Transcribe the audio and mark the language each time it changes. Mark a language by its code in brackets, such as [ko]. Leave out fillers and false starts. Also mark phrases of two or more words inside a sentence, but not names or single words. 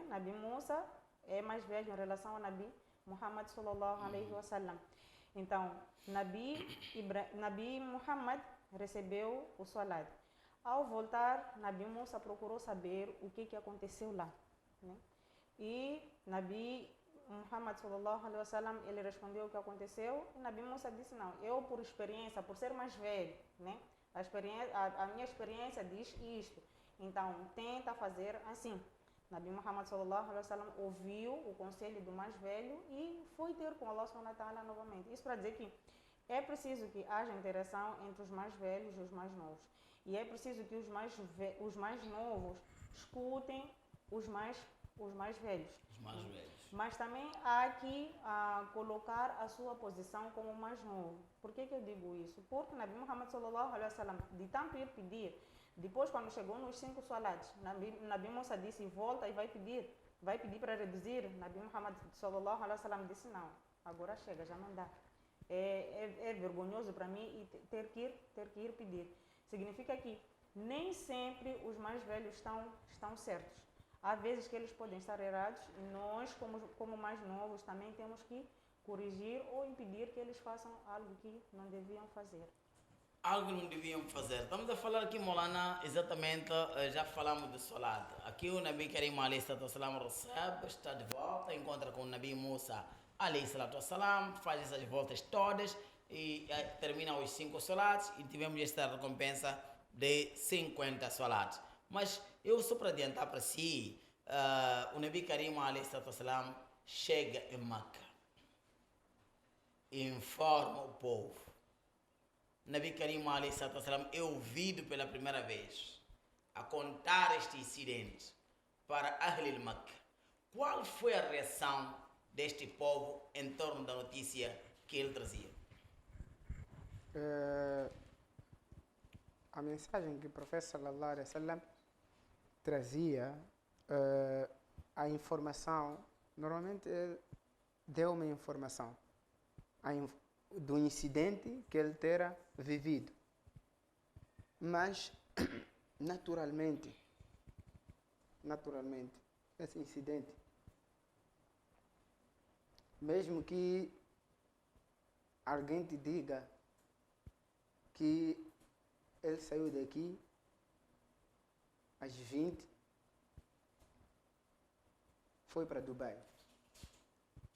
[pt] Nabi Musa é mais velho em relação a Nabi Muhammad [ar] صلى الله عليه وسلم. [pt] Então, Nabi Muhammad recebeu o salat. Ao voltar, Nabi Musa procurou saber o que aconteceu lá, né? E Nabi Muhammad [ar] صلى الله عليه وسلم, [pt] ele respondeu o que aconteceu. E Nabi Musa disse, não, eu por experiência, por ser mais velho, né? A minha experiência diz isto. Então, tenta fazer assim. Nabi Muhammad [ar] صلى الله عليه وسلم [pt] ouviu o conselho do mais velho e foi ter com Allah [ar] سبحانه وتعالى [pt] novamente. Isso para dizer que é preciso que haja interação entre os mais velhos e os mais novos. E é preciso que os mais novos escutem os mais velhos. Os mais velhos. Mas também há que colocar a sua posição como mais novo. Por que eu digo isso? Porque Nabi Muhammad [ar] صلى الله عليه وسلم, [pt] de tanto ir pedir, depois quando chegou nos 5 salats, Nabi Musa disse, volta e vai pedir para reduzir. Nabi Muhammad [ar] صلى الله عليه وسلم [pt] disse, não, agora chega, já não dá. É vergonhoso para mim e ter que ir pedir. Significa que nem sempre os mais velhos estão certos. Há vezes que eles podem estar errados e nós, como mais novos, também temos que corrigir ou impedir que eles façam algo que não deviam fazer. Algo não deviam fazer. Estamos a falar aqui, Molana, exatamente, já falamos do salat. Aqui o Nabi Karim [ar] عليه الصلاة والسلام [pt] recebe, está de volta, encontra com o Nabi Musa [ar] عليه الصلاة والسلام, [pt] faz essas voltas todas e termina os 5 salats e tivemos esta recompensa de 50 salats. Mas eu só para adiantar para si, o Nabi Karim [ar] عليه الصلاة والسلام [pt] chega em Meca, informa o povo. Nabi Karim [ar] عليه الصلاة والسلام [pt] é ouvido pela primeira vez a contar este incidente para [ar] أهل مكة. [pt] Qual foi a reação deste povo em torno da notícia que ele trazia? A mensagem que o profeta [ar] صلى الله عليه وسلم [pt] trazia, a informação, normalmente ele deu uma informação do incidente que ele terá vivido. Mas, naturalmente, esse incidente, mesmo que alguém te diga que ele saiu daqui às 20, foi para Dubai.